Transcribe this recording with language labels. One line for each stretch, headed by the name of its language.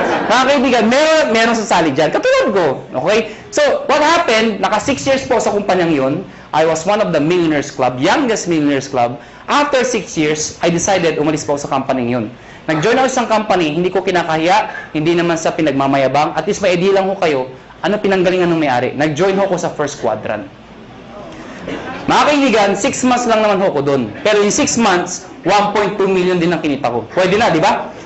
Filipino: Mga kaibigan, meron sasali dyan. Katulad ko. Okay?
English: So, what happened,
Filipino: naka 6 years po sa kumpanyang yun.
English: I was one of the millionaires club, youngest millionaires club. After 6 years, I decided
Filipino: umalis po sa
English: company yun.
Filipino: Nag-join ako sa company, hindi ko kinakahiya, hindi naman sa pinagmamayabang. At least may idea lang ko kayo, ano pinanggalingan ng may-ari. Nag-join ko sa first quadrant. Mga kaibigan, 6 months lang naman ko doon. Pero
English: in 6 months,
Filipino: 1.2 million din ang kinita ko. Pwede na, di ba?